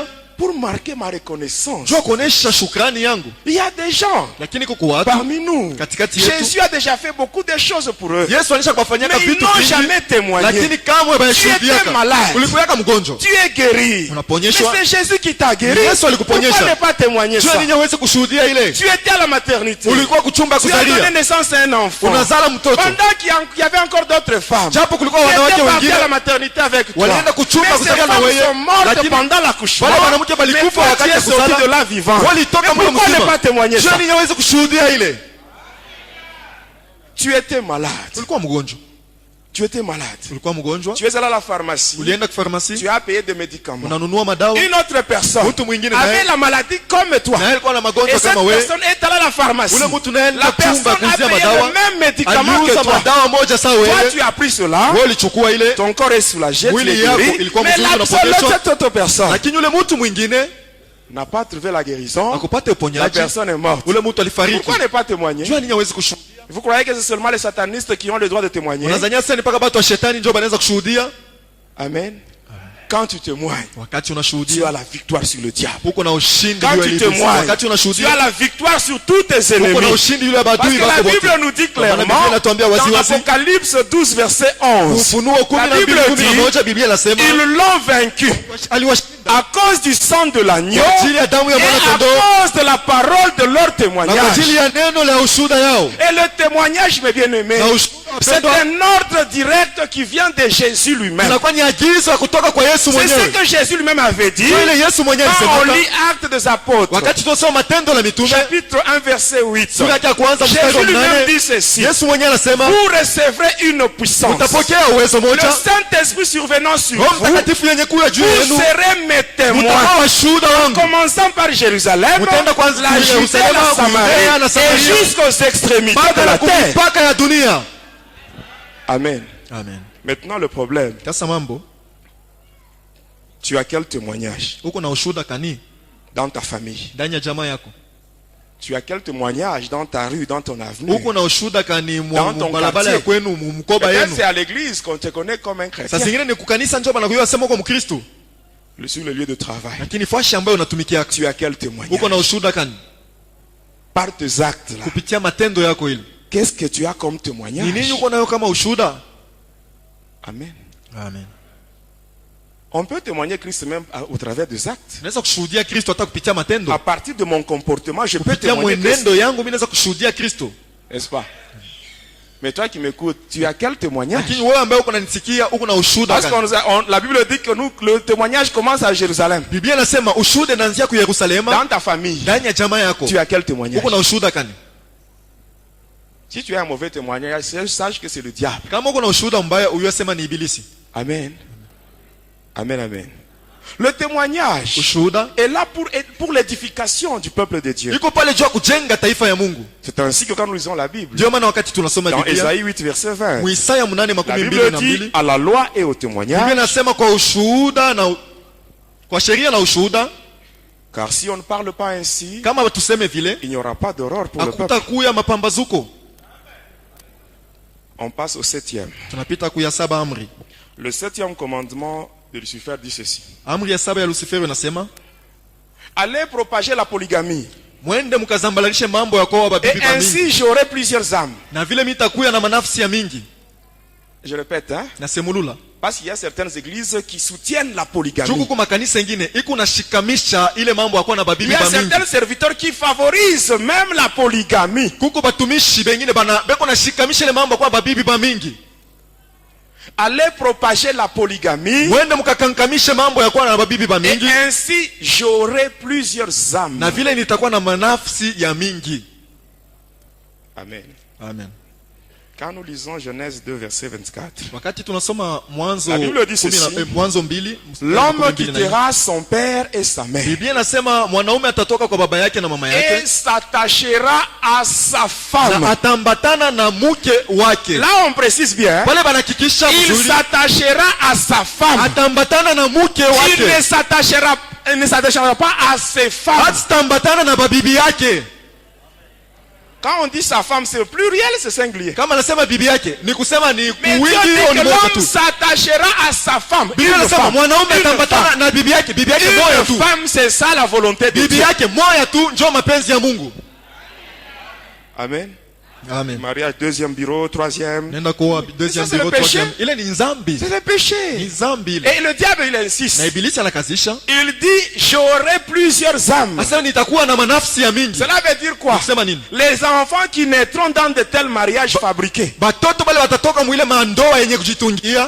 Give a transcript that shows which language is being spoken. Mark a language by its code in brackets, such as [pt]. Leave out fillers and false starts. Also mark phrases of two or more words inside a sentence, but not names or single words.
[fr] pour marquer ma reconnaissance. [sw] juu kuonesha shukrani yangu. [fr] Il y a des gens [sw] Lakini kuko watu [fr] parmi nous, [sw] katikati yetu, [fr] Jésus a déjà fait beaucoup de choses pour eux. [sw] Yesu alisha kuwafanyaka [fr] Mais ils [sw] vitu [fr] n'ont [sw] vingi, [fr] jamais témoigné. [sw] lakini kamwe bayashuhudiaka. [fr] Tu étais malade. [sw] Ulikuwaka mgonjwa, [fr] Tu es guéri. Mais [sw] unaponyeshwa. [fr] c'est Jésus qui t'a guéri. [sw] Yesu alikuponyesha. [fr] Pourquoi ne pas témoigner [sw] Jua [fr] ça? [sw] ninyi hawezi kushuhudia ile. [fr] Tu étais à la maternité. [sw] Ulikuwa kuchumba [fr] Tu as donné [sw] kuzalia, [fr] naissance à un enfant. [sw] unazala mtoto. [fr] Pendant qu'il y avait encore d'autres femmes. [sw] Japo kulikuwa [fr] Qui [sw] wanawake [fr] étaient partis à la [sw] wengine [fr] maternité avec toi. [sw] walienda kuchumba [fr] Mais ces [sw] kuzalia na [fr] femmes [sw] wewe, [fr] sont mortes [sw] lakini [fr] pendant l'accouchement. [sw] wale wanawake [fr] Mais [sw] walikufa [fr] toi, tu [sw] wakati [fr] es [sw] ya [fr] sorti [sw] kuzala. [fr] de là vivant. [sw] Walitoka [fr] Mais [sw] mle [fr] pourquoi ne [sw] mzima. [fr] pas témoigner [sw] Jua [fr] ça? [sw] ninyi hawezi kushuhudia ile. [fr] Tu étais malade. [sw] Ulikuwa mgonjwa, [fr] Tu étais malade. [sw] ulikuwa mgonjwa, [fr] Tu es allé à la pharmacie. [sw] ulienda kufarmasi, [fr] Tu as payé des médicaments. [sw] unanunua madawa. [fr] Une autre personne [sw] Mtu mwingine [fr] avait [sw] naye [fr] la maladie comme toi. [sw] na yeye alikuwa na [fr] Et [sw] magonjwa [fr] cette [sw] kama wewe. [fr] personne est allée à la pharmacie. [sw] Ule mtu naye [fr] La personne [sw] chumba [fr] a [sw] kuuzia [fr] payé [sw] madawa, [fr] le même médicament que [sw] aliuza [fr] toi. [sw] madawa moja sawa [fr] Toi, [sw] wewe. [fr] tu as pris cela. [sw] Wewe ulichukua ile, [fr] Ton corps est soulagé. Tu [sw] Mwili [fr] es [sw] yako [fr] guéri. [sw] ilikuwa [fr] Mais [sw] mzuri, unaponyeshwa. [fr] cette autre personne [sw] lakini yule mtu mwingine [fr] n'a pas trouvé la guérison. [sw] akupata [fr] La [sw] uponyaji. [fr] personne est morte. [sw] Ule mtu alifariki. [fr] Pourquoi ne pas témoigner? [sw] Jua ninyi hawezi kushuhudia. [fr] Vous croyez que c'est seulement les satanistes qui ont le droit de témoigner? [sw] Unazania sasa ni mpaka watu wa shetani ndio wanaweza kushuhudia? [fr] Amen. Quand tu témoignes, [sw] Wakati [fr] tu as [sw] unashuhudia [fr] la victoire sur le diable. [sw] uko na ushindi [fr] Quand [sw] juu ya [fr] tu [sw] ibilisi. [fr] témoignes, [sw] Wakati [fr] tu as [sw] unashuhudia [fr] la victoire sur tous tes [sw] uko na [fr] ennemis. [sw] ushindi yule [fr] Parce [sw] adui [fr] que la [sw] wako [fr] Bible [sw] wote. [fr] nous dit [sw] Kwa maana [fr] clairement, [sw] Biblia inatuambia wazi [fr] dans [sw] wazi, [fr] Apocalypse 12, verset 11, [sw] Ufunuo [fr] La [sw] 12:11 [fr] Bible [sw] Biblia inasema [fr] ils l'ont vaincu [sw] aliwashinda [fr] à cause du sang de l'agneau [sw] kwa ajili ya damu ya [fr] et [sw] mwana [fr] à [sw] kondoo [fr] cause de la parole de leur [sw] na kwa [fr] témoignage. [sw] ajili ya neno la ushuhuda yao. [fr] Et le témoignage, mes bien-aimés, [sw] Na ushuhuda [fr] C'est [sw] wapendwa, [fr] un ordre direct qui vient de Jésus lui-même. [sw] inakuwa ni agizo ya kutoka kwa Yesu [fr] C'est ce [sw] mwenyewe. [fr] que Jésus lui-même avait dit. [sw] Kwa ile Yesu mwenyewe [fr] Quand on [sw] alisema [fr] lit Actes des Apôtres, [sw] wakati tunasoma Matendo la Mitume [fr] chapitre 1, verset 8. [sw] sura yake ya kwanza mstari [fr] Jésus [sw] wa [fr] lui-même [sw] 8, [fr] dit ceci. [sw] Yesu mwenyewe anasema [fr] Vous recevrez une puissance. [sw] mtapokea uwezo [fr] Le [sw] moja, [fr] Saint-Esprit survenant sur [sw] Roho [fr] vous, [sw] Mtakatifu yenye kuja juu [fr] vous [sw] yenu, [fr] serez mes témoins. [sw] mtakuwa washuhuda wangu. [fr] Commençant par Jérusalem, [sw] Mutaenda kwanza [fr] la [sw] kule [fr] Judée, [sw] Yerusalemu, [fr] la Samarie, [sw] Yudea na Samaria, [fr] et jusqu'aux extrémités de [sw] mpaka [fr] la [sw] na [fr] terre. [sw] mipaka ya dunia. [fr] Amen. [sw] Amen. [fr] Maintenant, le problème, [sw] Sasa mambo, [fr] tu as quel témoignage [sw] uko na ushuhuda kani [fr] dans ta famille? [sw] ndani ya jamaa yako? [fr] Tu as quel témoignage dans ta rue, dans ton avenue? [sw] Uko na ushuhuda kani [fr] Dans ton [sw] barabara ya [fr] quartier. [sw] kwenu, mkoba [fr] Peut-être [sw] yenu? [fr] c'est à l'église qu'on te connaît comme un chrétien. [sw] Sasa zingine ni kukanisa njoo banakuwa sema uko Mkristo, [fr] Sur le lieu de travail, [sw] lakini fashi ambayo unatumikia [fr] tu as quel témoignage? [sw] uko na ushuhuda kani [fr] Par tes actes là, [sw] kupitia matendo yako ile? [fr] qu'est-ce que tu as comme [sw] Ni [fr] témoignage? [sw] nini uko nayo kama ushuhuda? [fr] Amen. [sw] Amen. [fr] On peut témoigner Christ même au travers des actes. [sw] Naweza kushuhudia Kristo hata kupitia matendo. [fr] À partir de mon comportement, je peux [sw] Kupitia [fr] témoigner Christ. [sw] mwenendo yangu mimi naweza kushuhudia Kristo. [fr] N'est-ce pas? Mais toi qui m'écoutes, tu as quel témoignage? [sw] Lakini wewe ambaye uko unanisikia uko na ushuhuda [fr] Parce [sw] gani? [fr] que la Bible dit que nous, le témoignage commence à Jérusalem. [sw] Biblia inasema ushuhuda unaanzia kwa Yerusalemu, [fr] Dans ta famille, [sw] ndani ya jamaa yako. [fr] tu as quel témoignage? [sw] Uko na ushuhuda gani? [fr] Si tu as un mauvais témoignage, sache que c'est le diable. [sw] Kama uko na ushuhuda mbaya, uyosema ni ibilisi. [fr] Amen. Amen, amen. Le témoignage [sw] Ushuhuda [fr] est là pour l'édification du peuple de Dieu. [sw] iko pale juu ya kujenga taifa ya Mungu. [fr] C'est ainsi que quand nous lisons la Bible, [sw] Ndio maana wakati tunasoma [fr] dans [sw] Biblia, [fr] Ésaïe 8, verset 20, [sw] Isaya [fr] la Bible [sw] 8:22, [fr] dit à la loi et au [sw] Biblia [fr] témoignage, [sw] inasema kwa ushuhuda na kwa sheria na ushuhuda, [fr] car si on ne parle pas ainsi, [sw] kama tuseme vile, [fr] il n'y aura pas d'aurore pour le peuple. [sw] hakutakuya mapambazuko. [fr] On passe au 7e. [sw] Tunapita kuya saba amri. [fr] Le 7e commandement de Lucifer dit ceci. [sw] Amri ya saba ya Lucifer inasema, [fr] Allez propager la polygamie. [sw] mwende mkazambalanishe mambo ya kwa [fr] Et [sw] babibi ba mingi. [fr] ainsi j'aurai plusieurs âmes. [sw] Na vile mitakuya na manafsi ya mingi. [fr] Je répète, hein? [sw] Na semulula. [fr] Parce qu'il y a certaines églises qui soutiennent la polygamie. [sw] Juku kuma kanisa ingine iko na shikamisha ile mambo ya kwa na [fr] Il [sw] babibi [fr] y a [sw] ba mingi. [fr] certains serviteurs qui favorisent même la polygamie. [sw] Kuko batumishi bengine bana beko na shikamisha ile mambo ya kwa babibi ba mingi. [fr] Allez propager la polygamie. [sw] Mwende mkakankamishe mambo ya kwa na babibi ba [fr] Et [sw] mingi. [fr] ainsi j'aurai plusieurs âmes. [sw] Na vile nitakuwa na manafsi ya mingi. [fr] Amen. [sw] Amen. [fr] Quand nous lisons Genèse 2, verset 24. [sw] Wakati tunasoma Mwanzo [fr] La Bible dit ceci. [sw] Mwanzo 2, [fr] L'homme quittera son père et sa mère. [sw] Biblia inasema mwanaume atatoka kwa baba yake na mama [fr] Et [sw] yake [fr] s'attachera à sa femme. [sw] na atambatana na mke wake. [fr] Là on précise bien. [sw] Pale banahakikisha [fr] Il [sw] vizuri, [fr] s'attachera à sa femme. [sw] atambatana na mke [fr] Il [sw] wake, [fr] ne s'attachera pas à ses femmes. [sw] atambatana na babibi yake. [fr] Quand on dit sa femme, c'est pluriel, c'est singulier. [sw] Kama anasema bibi yake ni kusema ni [fr] Mais Dieu [sw] kuwingi au [fr] dit [sw] ni [fr] que [sw] moja [fr] l'homme [sw] tu. [fr] s'attachera à sa femme. [sw] Biblia [fr] Une [sw] inasema [fr] femme. [sw] mwanaume [fr] Une [sw] atambatana [fr] femme. [sw] na bibi yake moja tu. [fr] Une femme, c'est ça la volonté de [sw] Bibi [fr] Dieu. [sw] yake moja tu ndio mapenzi ya Mungu. [fr] Amen. [sw] Amen. [fr] Mariage, deuxième bureau, troisième. [sw] Nenda kwa deuxième [fr] Ça, c'est bureau, le péché. troisième. [sw] Ile ni nzambi. [fr] C'est le [sw] Ni [fr] péché. [sw] nzambi ile. [fr] Et le diable, il insiste. [sw] Na ibilisi anakazisha. [fr] Il dit, j'aurai plusieurs âmes. [sw] Sasa nitakuwa na manafsi ya mingi. [fr] Cela veut dire quoi? [sw] Kusema nini? [fr] Les enfants qui naîtront dans de tels mariages fabriqués. [sw] Batoto bale watatoka mwile mandoa yenye kujitungia.